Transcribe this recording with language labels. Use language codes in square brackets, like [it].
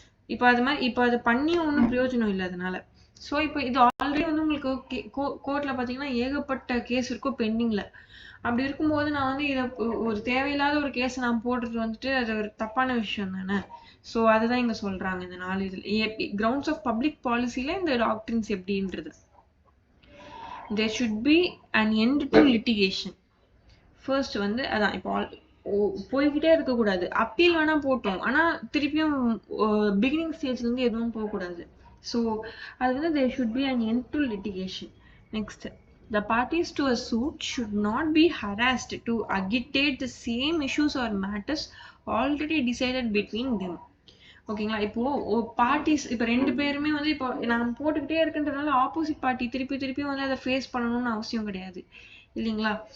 [ta] இப்போ அது மாதிரி இப்போ அது பண்ணியும் ஒன்றும் பிரயோஜனம் இல்லை அதனால. ஸோ இப்போ இது ஆல்ரெடி வந்து உங்களுக்கு கோர்ட்ல பார்த்தீங்கன்னா ஏகப்பட்ட கேஸ் இருக்கும் பெண்டிங்ல. அப்படி இருக்கும்போது நான் வந்து இதை ஒரு தேவையில்லாத ஒரு கேஸை நான் போடுறது வந்துட்டு அது ஒரு தப்பான விஷயம் தானே. ஸோ அதுதான் இங்க சொல்றாங்க இந்த 4 இதில் கிரவுண்ட்ஸ் ஆஃப் பப்ளிக் பாலிசியில இந்த doctrines எப்படின்றது. [en] there should be an end to litigation. [ta] First வந்து அதான் இப்போ போய்கிட்டே இருக்கக்கூடாது. அப்பீல் வேணா போட்டோம், ஆனா திருப்பியும் பிகினிங் ஸ்டேஜ்ல இருந்து எதுவும் போகக்கூடாது. ஸோ அது வந்து [en] there should be an end to litigation. Next, the parties to a suit should not be harassed to agitate the same issues or matters already decided between them. [ta] ஓகேங்களா. இப்போ பார்ட்டிஸ் இப்போ 2 பேருமே வந்து இப்போ நான் போட்டுக்கிட்டே இருக்குன்றதுனால ஆப்போசிட் பார்ட்டி திருப்பி வந்து அதை ஃபேஸ் பண்ணணும்னு அவசியம் கிடையாது இல்லைங்களா.